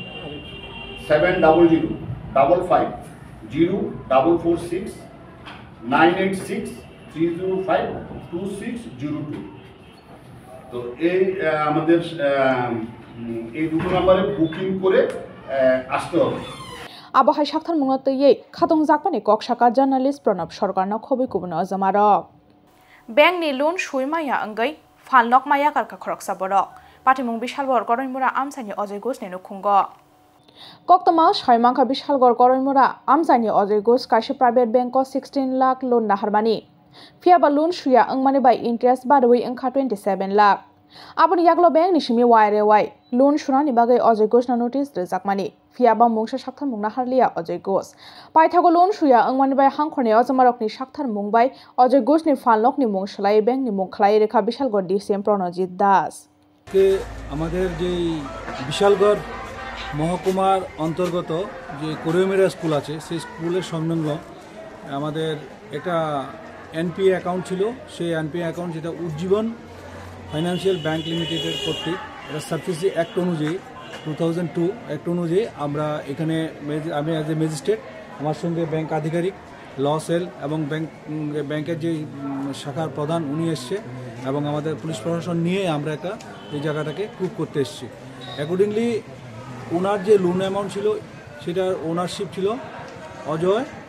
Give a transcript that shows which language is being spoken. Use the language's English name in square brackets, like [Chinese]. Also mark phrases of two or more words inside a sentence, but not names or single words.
[Bangla] 7005550446 9863052602 তো এই আমাদের এই দুটো নম্বরে বুকিং করে আসতে হবে [Kok Borok] Abahai Shakthar Mung tei khatong jakpani kokshaka journalist Pranab Sarkarno khobui kubun ozmarok Bank ni loan shuimaya angai falnok maya karka khoroksa borok Patimung Bishalgor Koroimura Amsani Ajay Ghosh ni nukhungo Koktoma Shaimangkha Bishalgor Koroimura Amsani Ajay Ghosh kaisa [English] private bank [Kok Borok] ko 16 lakh loan naharmani Fiaba loan shuya angmani [English] by interest [Kok Borok] badoi angkha 27 lakh Aboni yaklo bank ni shimi waire wai loan shunani bagai Ajay Ghosh na notice rejakmani fiaba mungsa sakthar mungna harlia Ajay Ghosh paithago loan shuya angmani bai hangkhorne ajamarok ni sakthar mungbai Ajay Ghosh ni falnok ni mung shlai bank ni mung khlai rekha Bishalgor DCM Pranajit Das [Bangla] কে আমাদের যে বিশালগড় মহকুমার অন্তর্গত যে কোরিয়ামেরা স্কুল আছে সেই স্কুলের সংলগ্ন আমাদের একটা [English] NPA account [Bangla] ছিল সেই [English] NPA account [Bangla] যেটা উজ্জীবন ফাইন্যান্সিয়াল ব্যাংক লিমিটেডের কর্তৃক এটা সাবসিডি অ্যাক্ট অনুযায়ী 2002 অ্যাক্ট অনুযায়ী আমরা এখানে আমি [English] as a magistrate [Bangla] আমার সঙ্গে ব্যাংক আধিকারিক [English] law cell [Bangla] এবং ব্যাংকের যে শাখার প্রধান উনি এসছে এবং আমাদের পুলিশ প্রশাসন নিয়ে আমরা একটা এই জায়গাটাকে প্রুভ করতে এসেছি অ্যাকর্ডিংলি ওনার যে [English] loan amount [Bangla] ছিল সেটার ওনারশিপ ছিল অজয়